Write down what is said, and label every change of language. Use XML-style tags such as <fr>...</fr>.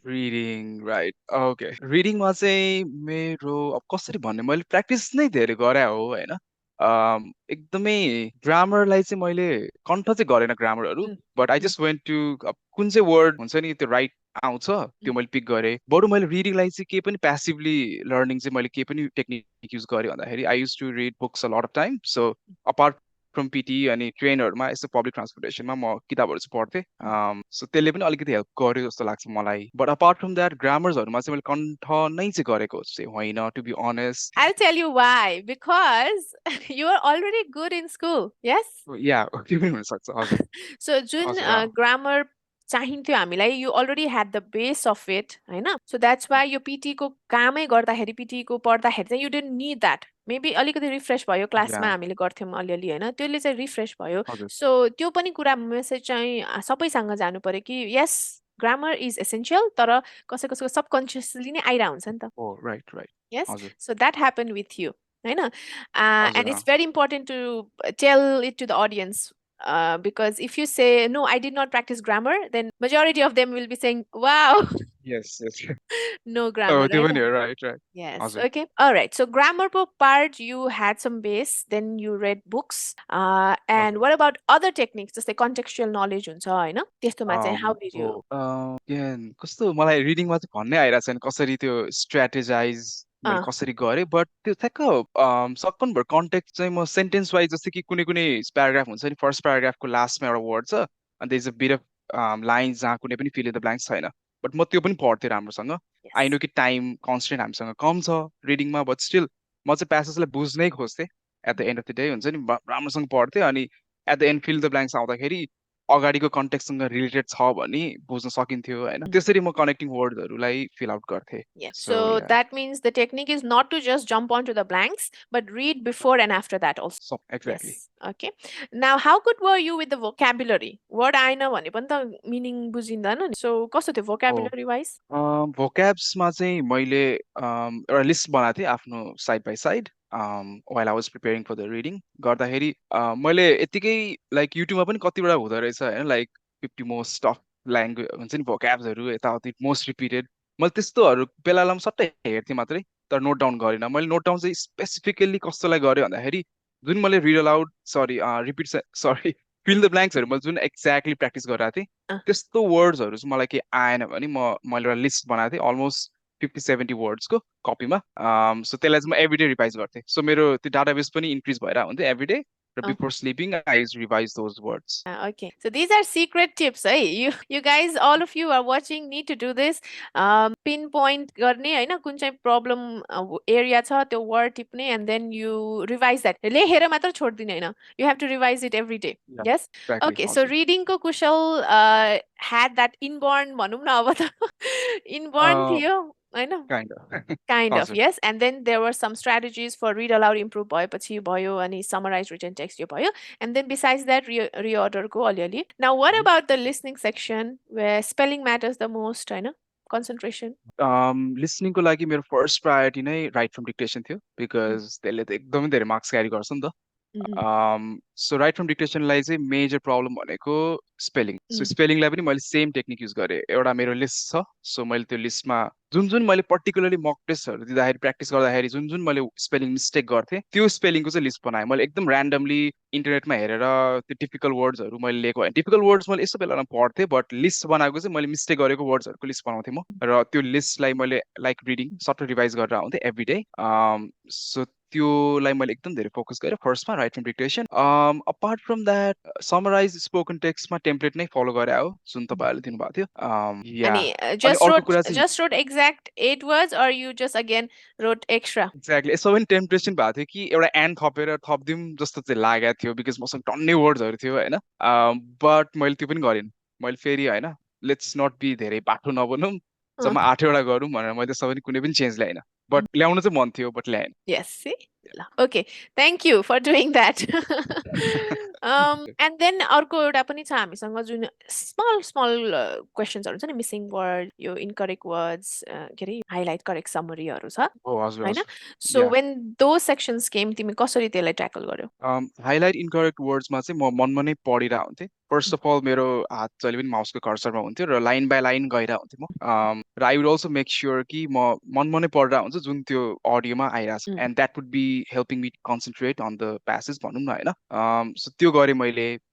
<ne>Reading right okay रिडिङमा चाहिँ मेरो अब कसरी भन्ने मैले प्र्याक्टिस नै धेरै गरे हो होइन एकदमै ग्रामरलाई चाहिँ मैले कन्ठ चाहिँ गरेन ग्रामरहरू</ne> <en>but I just went to</en> <ne>कुन चाहिँ वर्ड हुन्छ नि त्यो राइट आउँछ त्यो मैले पिक गरेँ बरु मैले रिडिङलाई चाहिँ केही पनि प्यासिभली लर्निङ चाहिँ मैले केही पनि टेक्निक युज गरेँ भन्दाखेरि</ne> <en>I used to read books a lot of time so apart from PT</en> <ne>अनि ट्रेनहरूमा यस्तो पब्लिक ट्रान्सपोर्टेसनमा म किताबहरू चाहिँ पढ्थेँ सो त्यसले पनि अलिकति हेल्प गर्यो जस्तो लाग्छ मलाई</ne> <en>but apart from that</en> <ne>ग्रामर्सहरूमा चाहिँ मैले कन्ठ नै चाहिँ गरेको चाहिँ होइन</ne> <en>To be honest I'll tell you why. Because you are already good in school. Yes?</en> <ne>या त्यो पनि हुनसक्छ हजुर So जुन हजुर grammar चाहिन्थ्यो हामीलाई</ne> <en>you already had the base of it</en> <ne>होइन</ne> <en>so that's why</en> <ne>यो पिटी को कामै गर्दाखेरि पिटी को पढ्दाखेरि चाहिँ</ne> <en>you didn't need that maybe</en> <ne>अलिकति रिफ्रेस भयो क्लासमा या हामीले गर्थ्यौँ अलिअलि होइन त्यसले चाहिँ रिफ्रेस भयो हजुर सो त्यो पनि कुरा मेसेज चाहिँ सबैसँग जानु पर्यो कि</ne> <en>यस grammar is essential</en> <ne>तर कसै कसैको सबकन्सियसली नै आइरह हुन्छ नि त</ne> <en>oh right right yes</en> <ne>हजुर</ne> <en>so that happened with you I know and</en> <ne>हजुर</ne> <en>it's very important to tell it to the audience because if you say no I did not practice grammar then majority of them will be saying wow yes yes no grammar</en> <ne>त्यो</ne> <en>right</en> <ne>पनि हो right right</ne> <en>yes</en> <ne>हजुर</ne> <en>okay all right so grammar part you had some base then you read books and</en> <ne>हजुर</ne> <en>what about other techniques</en> <ne>जस्तै contextual knowledge हुन्छ होइन त्यस्तोमा चाहिँ</ne> <en>how did you</en> <ne>कस्तो मलाई रिडिङमा चाहिँ भन्नै आइरहेको छैन कसरी त्यो स्ट्राटेजाइज मैले uh, कसरी गरेँ बट त्यो ठ्याक्क सक्कन भर कन्टेक्ट चाहिँ म सेन्टेन्स वाइज जस्तै कि कुनै कुनै प्याराग्राफ हुन्छ नि फर्स्ट प्याराग्राफको लास्टमा एउटा वर्ड छ अनि</ne> <en>there is a bit of lines</en> <ne>जहाँ कुनै पनि</ne> <en>fill in the blanks</en> <ne>छैन बट म त्यो पनि पढ्थेँ राम्रोसँग आई</ne> <en>yes</en> <ne>नो कि टाइम कन्सटेन्ट हामीसँग कम छ रिडिङमा बट स्टिल म चाहिँ प्यासेजलाई बुझ्नै खोज्थेँ</ne> <en>at the end of the day</en> <ne>हुन्छ नि राम्रोसँग पढ्थेँ अनि at the and feel the blanks आउँदाखेरि अगाडिको कन्टेक्टसँग रिलेटेड छ भने बुझ्न सकिन्थ्यो होइन त्यसरी म कनेक्टिङ वर्डहरूलाई फिल आउट गर्थेँ</ne> <en>yeah so so या that means the technique is not to just jump onto the blanks but read before and after that also सब exactly yes okay now how good were you with the vocabulary word</en> <ne>आएन भने पनि त meaning बुझिँदैन नि</ne> <en>so</en> <ne>कस्तो थियो</ne> <en>vocabulary wise</en> <ne>भोक्याब्समा चाहिँ मैले एउटा लिस्ट बनाएको थिएँ आफ्नो side by side</ne> <en>while I was preparing for the reading</en> <ne>गर्दाखेरि मैले यत्तिकै लाइक युट्युबमा पनि कतिवटा हुँदो रहेछ होइन लाइक 50 मोस्ट अफ ल्याङ्ग्वेज हुन्छ नि भोक्याब्सहरू यताउति मोस्ट रिपिटेड मैले त्यस्तोहरू बेला बेलामा सट्टै हेर्थेँ मात्रै तर नोट डाउन गरिनँ मैले नोट डाउन चाहिँ स्पेसिफिकल्ली कस्तोलाई गरेँ भन्दाखेरि जुन मैले read allowed sorry repeat sorry feel the ब्ल्याङ्क्सहरू मैले जुन एक्ज्याक्टली प्र्याक्टिस गरिरहेको थिएँ अँ, त्यस्तो वर्ड्सहरू चाहिँ मलाई केही आएन भने मैले एउटा लिस्ट बनाएको थिएँ अलमोस्ट 50-70 वर्ड्सको कपीमा सो त्यसलाई चाहिँ म एभ्रिडे रिभाइज गर्थेँ सो मेरो त्यो डाटाबेस पनि इन्क्रिज भएर हुन्थ्यो एभ्रिडे र अँ.</ne> <en>Before sleeping I revise those words Okay, so these are secret tips, है. You guys, all of you are watching, need to do this. Pinpoint</en> <ne>गर्ने होइन कुन चाहिँ problem area छ त्यो word टिप्ने</ne> <en>and then you revise that.</en> <ne>लेखेर मात्र छोड्दिने होइन.</ne> <en>You have to revise it every day. या Yes? Exactly Okay, so</en> <ne>हजुर reading को कुशल had that inborn भनौँ न अब त inborn थियो होइन.</ne> <en>kind of Kind of,</en> <ne>हजुर</ne> <en>yes. And then there were some strategies for read aloud improve भएपछि भयो अनि summarize written text यो भयो. And then besides that, reorder को अलिअलि. Now, what about the listening section where spelling matters the most, होइन? Concentration.</en> <ne>लिसनिङको लागि मेरो फर्स्ट प्रायोरिटी नै राइट फ्रम डिक्टेसन थियो Mm, बिकज त्यसले त एकदमै धेरै मार्क्स क्यारी गर्छ नि त mm, सो राइट फ्रम डिक्टेसनलाई चाहिँ मेजर प्रब्लम भनेको स्पेलिङ सो mm, स्पेलिङलाई पनि मैले सेम टेक्निक युज गरेँ एउटा मेरो लिस्ट छ सो मैले त्यो लिस्टमा जुन जुन मैले पर्टिकुलरली मक टेस्टहरू दिँदाखेरि प्र्याक्टिस गर्दाखेरि जुन जुन मैले स्पेलिङ मिस्टेक गर्थेँ त्यो स्पेलिङको चाहिँ लिस्ट बनाएँ मैले एकदम ऱ्यान्डमली इन्टरनेटमा हेरेर त्यो टिपिकल वर्ड्सहरू मैले लिएको होइन टिपिकल वर्ड्स मैले यस्तो बेलामा पढ्थेँ बट लिस्ट बनाएको चाहिँ मैले मिस्टेक गरेको वर्ड्सहरूको लिस्ट बनाउँथेँ म र त्यो लिस्टलाई मैले लाइक रिडिङ सट्ट रिभाइज गरेर आउँथेँ एभ्री डे सो त्योलाई मैले एकदम धेरै फोकस गरेँ फर्स्टमा right from dictation</ne> <en>apart from that</en> <ne>summarise spoken टेक्स्टमा template नै फलो गरेर हो जुन mm. तपाईँहरूले दिनुभएको थियो या अनि अनि अर्को कुरा चाहिँ</ne> <en>just wrote exact 8 words or you just again wrote extra?</en> <ne>Exactly यसो पनि टेम्पटेसन भएको थियो कि एउटा एन्ड थपेर थपिदिउँ जस्तो चाहिँ लागेको थियो बिकज मसँग टन्नै वर्ड्सहरू थियो होइन बट मैले त्यो पनि गरेन मैले फेरि होइन</ne> <en>let's not be</en> <ne>धेरै बाठो नबनौँ Uh, जम्मा 8वटा गरौँ भनेर मैले त्यसमा पनि कुनै पनि चेन्ज ल्याएन बट ल्याउनु चाहिँ मन थियो but ल्याएन</ne> <en>Yes, see? Okay, thank you for doing that.</en> <ne>And then अर्को एउटा पनि छ हामीसँग जुन small small क्वेसन्सहरू छ नि मिसिङ वर्ड यो इनकरेक्ट वर्ड्स के अरे हाइलाइट करेक्ट समरीहरू छ हो हजुर होइन हजुर सो या वेन दो सेक्सन्स केम तिमी कसरी त्यसलाई ट्याकल गर्यो हाइलाइट इनकरेक्ट वर्ड्समा चाहिँ म मनमा नै पढिरहेको हुन्थेँ</ne> <en>first of all</en> <ne>मेरो हात जहिले पनि माउसको कर्सरमा हुन्थ्यो र लाइन बाई लाइन गइरहेको हुन्थेँ म र</ne> <en>I would also make sure</en> <ne>कि म मनमा नै पढिरहेको हुन्छु जुन त्यो अडियोमा आइरहेको छ</ne> <en>and that would be helping me concentrate on the passage</en> <ne>भनौँ न होइन सो त्यो गरेँ मैले</ne>